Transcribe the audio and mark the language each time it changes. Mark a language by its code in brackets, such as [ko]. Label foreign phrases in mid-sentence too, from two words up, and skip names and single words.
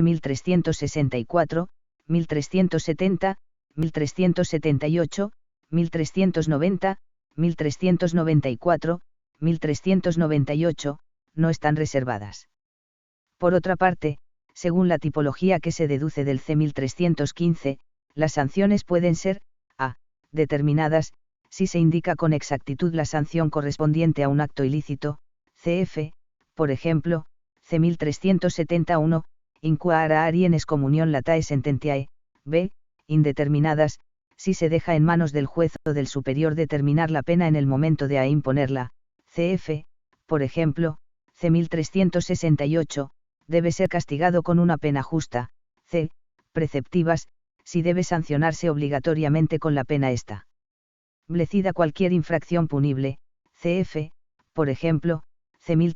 [es] 1364, 1370, 1378, 1390, 1394, 1398, no están reservadas. Por otra parte, según la tipología que se deduce del C. 1315, las sanciones pueden ser, a. determinadas, si se indica con exactitud la sanción correspondiente a un acto ilícito, cf., por ejemplo, C. 1371, inquara arien excomunión [la] latae sententiae, [es] b. indeterminadas, si se deja en manos del juez o del superior determinar la pena en el momento de imponerla, cf., por ejemplo, C. 1368, debe ser castigado con una pena justa, c. preceptivas, si debe sancionarse obligatoriamente con la pena establecida cualquier infracción punible, cf., por ejemplo, C.